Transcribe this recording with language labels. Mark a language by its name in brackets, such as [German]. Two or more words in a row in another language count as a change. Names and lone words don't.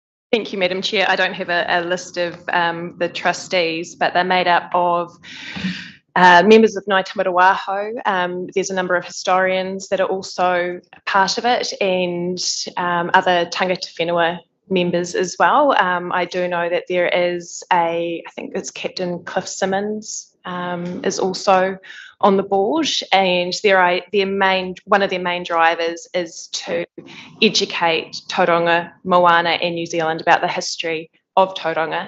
[English] Thank you, Madam Chair. I don't have a list of the trustees, but they're made up of members of Ngāi Tamarawaho. There's a number of historians that are also part of it, and other [Māori] tangata whenua [English] members as well. I do know that there is I think it's Captain Cliff Simmons is also on the board, and one of their main drivers is to educate Tauranga, Moana and New Zealand about the history of Tauranga.